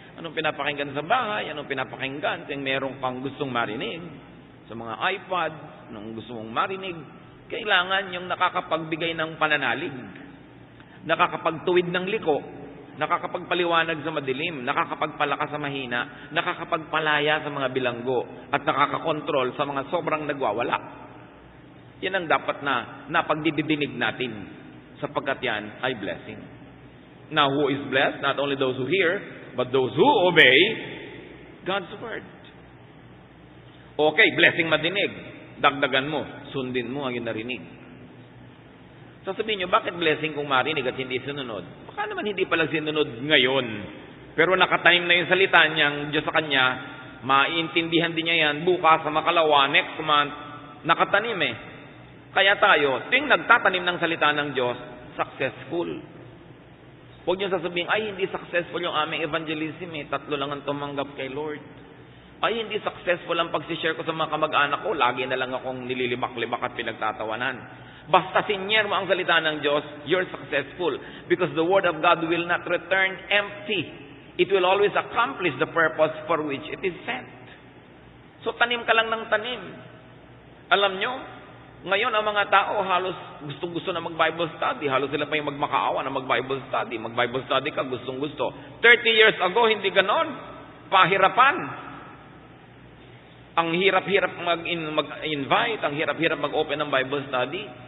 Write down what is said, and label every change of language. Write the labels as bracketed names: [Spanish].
[Filipino] Anong pinapakinggan sa bahay? Anong pinapakinggan? Kung meron kang gustong marinig sa mga iPad, anong gusto mong marinig, kailangan yung nakakapagbigay ng pananalig, nakakapagtuwid ng liko, nakakapagpaliwanag sa madilim, nakakapagpalakas sa mahina, nakakapagpalaya sa mga bilanggo, at nakakakontrol sa mga sobrang nagwawala. Yan ang dapat na napagdidinig natin, sapagkat yan ay blessing. [English] Now, who is blessed? Not only those who hear, but those who obey God's word. [Filipino] Okay, blessing madinig. Dagdagan mo, sundin mo ang yung narinig. Sasabihin nyo, bakit blessing kung marinig at hindi sinunod? Baka naman hindi pala sinunod ngayon. Pero nakatanim na yung salita niyang Diyos sa kanya, maiintindihan din niya yan bukas sa makalawa, [English] next month, [Filipino] nakatanim eh. Kaya tayo, tuwing nagtatanim ng salita ng Diyos, successful. Huwag niyo sasabihin, ay hindi successful yung aming evangelism eh, 3 lang ang tumanggap kay Lord. Ay, hindi successful ang pagsishare ko sa mga kamag-anak ko. Lagi na lang akong nililibak-libak at pinagtatawanan. Basta sinyer mo ang salita ng Diyos, [English] you're successful. Because the Word of God will not return empty. It will always accomplish the purpose for which it is sent. [Filipino] So, tanim ka lang ng tanim. Alam nyo, ngayon ang mga tao halos gustong-gusto na mag-Bible study. Halos sila pa yung magmakaawa na mag-Bible study. Mag-Bible study ka, gustong-gusto. 30 years ago, hindi ganon. Pahirapan. Ang hirap-hirap mag-invite, ang hirap-hirap mag-open ng Bible study.